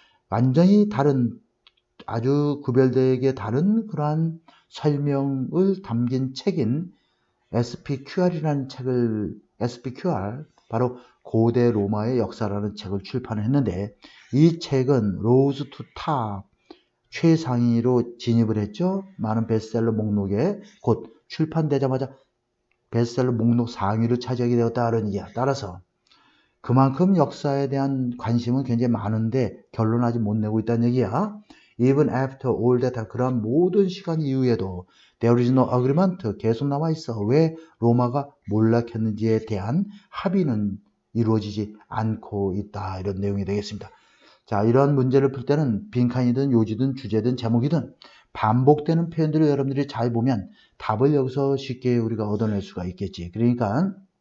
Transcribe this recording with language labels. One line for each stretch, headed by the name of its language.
Korean: 완전히 다른 아주 구별되게 다른 그러한 설명을 담긴 책인 SPQR이라는 SPQR 바로 고대 로마의 역사라는 책을 출판했는데 이 책은 로즈 투 탑 최상위로 진입을 했죠. 많은 베스트셀러 목록에 곧 출판되자마자 베스트셀러 목록 상위를 차지하게 되었다는 얘기야. 따라서 그만큼 역사에 대한 관심은 굉장히 많은데 결론 아직 못 내고 있다는 얘기야.
English: Even after all that,
Korean: 그런 모든 시간 이후에도
English: there is no agreement,
Korean: 계속 남아있어. 왜 로마가 몰락했는지에 대한 합의는 이루어지지 않고 있다. 이런 내용이 되겠습니다. 자, 이런 문제를 풀 때는 빈칸이든 요지든 주제든 제목이든 반복되는 표현들을 여러분들이 잘 보면 답을 여기서 쉽게 우리가 얻어낼 수가 있겠지. 그러니까